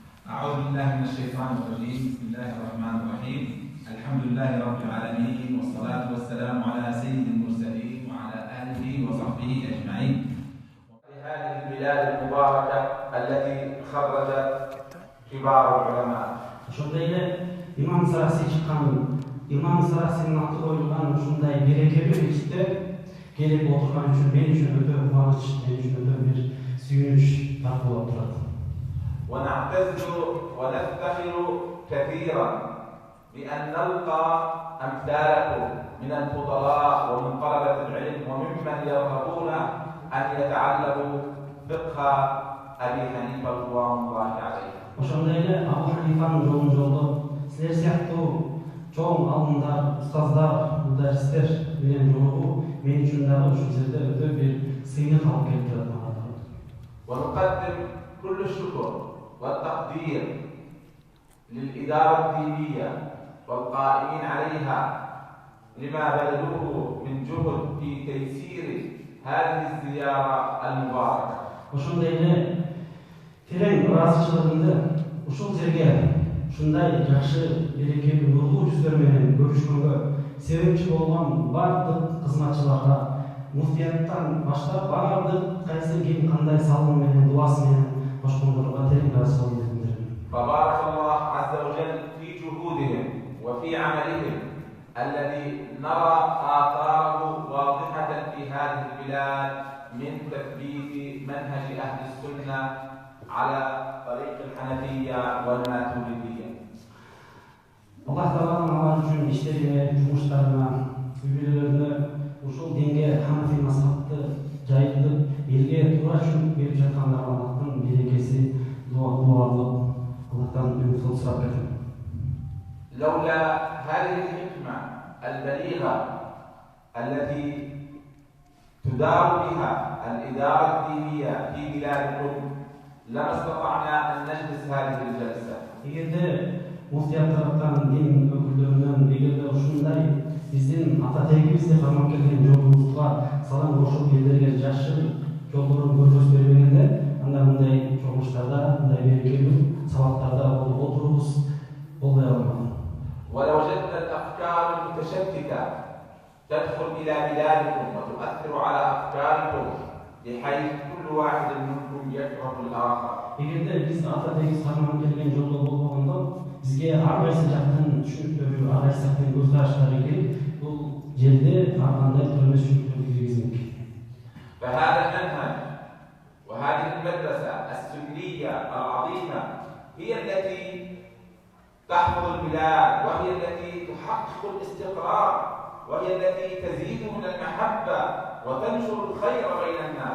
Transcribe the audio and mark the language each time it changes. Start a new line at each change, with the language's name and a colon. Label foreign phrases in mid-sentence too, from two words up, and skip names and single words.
Arabic: أعوذ بالله من الشيطان الرجيم. بسم الله الرحمن الرحيم. الحمد لله رب العالمين، والصلاة والسلام على سيد المرسلين وعلى آله وصحبه أجمعين. في هذه البلاد المباركة التي خرجت كبار العلماء.
Kyrgyz: Ошондой имам Сараси чыккан, имам Сарасинин аты коюлган ушундай берекелүү ичте келип отурган үчүн мен үчүн өтө кубаныч, мен үчүн өтө бир сүйүнүч тап болуп турат.
Arabic: ونعتز ونفتخر كثيرا بأن نلقى أمثالكم من الفضلاء ومن طلبة العلم وممن يرغبون أن يتعلموا فقه أبي حنيفة رضوان الله عليه.
Kyrgyz: Ошондой эле Абу Ханифанын жолун жолдоп, силер сыяктуу чоң алымдар, устаздар, мударристер менен жолугуу мен үчүн дагы ушул жерде өтө бир сыйынык алып келип турат мага.
Arabic: ونقدم كل الشكر والتقدير للإدارة الدينية والقائمين عليها لما بذلوه من جهد في تيسير هذه الزيارة المباركة.
Kyrgyz: Ошондой эле терең ыраазычылыгымды ушул жерге ушундай жакшы берекелүү нурлуу жүздөр менен көрүшкөнгө себепчи болгон бардык кызматчыларга, муфтияттан баштап бардык кайсы ким кандай салым менен дуасы менен кошкондорго терең ыраазычылыгымды билдирем.
Arabic: فبارك الله عز وجل في جهودهم وفي عملهم الذي نرى آثاره واضحة في هذه البلاد من تثبيت منهج أهل السنة على طريق الحنفية والماتريدية.
Kyrgyz: Allah Taalaның алар үчүн иштерине, жумуштарына, үйрөлөрүнө ушул динге Ханафи мазхабты жайылып, элге туура чүнүп берип жаткандарга Аллахтын берекеси, дуалык Аллахтан үмүт сурап кетем.
Arabic: لولا هذه الحكمة البليغة التي تدار بها الإدارة الدينية في بلادكم لما استطعنا أن نجلس هذه الجلسة.
Kyrgyz: Эгерде муфтият тараптан дин өкүлдөрүнөн эгерде ушундай биздин ата тегибизди кармап келген жолубузга салам кошуп элдерге жакшы жолдорун көрсөтүп бербегенде, анда мындай чогулуштарда, мындай берекелүү сабактарда болуп отурубуз болбой алган.
Arabic: ولوجدنا الأفكار المتشتتة تدخل إلى بلادكم وتؤثر على أفكاركم بحيث كل واحد منكم يكره الآخر.
Kyrgyz: Эгерде биз ата тегибиз кармап келген жолдо болбогондо, бизге ар кайсы жактын түшүнүктөрү, ар кайсы жактын көз караштары келип, бул жерде ар кандай түрмө түшүнүктөрдү киргизмек.
Arabic: فهذا المنهج وهذه المدرسة السنية العظيمة هي التي تحفظ البلاد، وهي التي تحقق الاستقرار، وهي التي تزيد من المحبة وتنشر الخير بين الناس.